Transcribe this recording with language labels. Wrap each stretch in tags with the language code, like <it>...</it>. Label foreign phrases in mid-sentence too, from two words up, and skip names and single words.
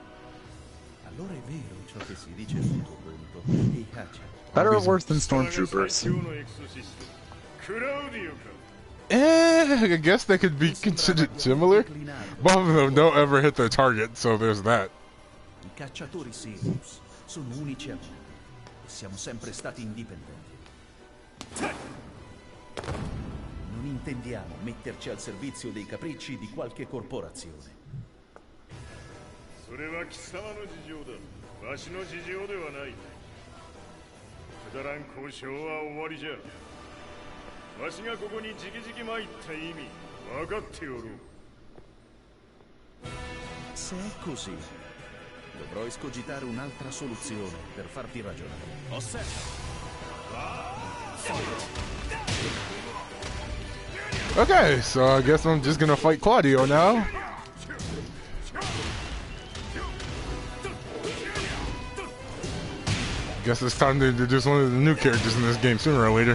<en>Better or worse than stormtroopers? I guess they could be considered similar. Both of them don't ever hit their target, so there's that.</en> <it>I cacciatori Sirius sono unici a mondo e siamo sempre stati indipendenti. Non intendiamo metterci al servizio dei capricci di qualche corporazione.</it> <ja>それは貴様の事情だ。わしの事情ではない。くだらん交渉は終わりじゃ。わしがここに直々参った意味分かっておろう。</ja> <it>Se è così, dovrò escogitare un'altra soluzione per farti ragionare. Osserva.</it> <en>Okay, so I guess I'm just gonna fight Claudio now. Guess it's time to introduce one of the new characters in this game sooner or later.</en>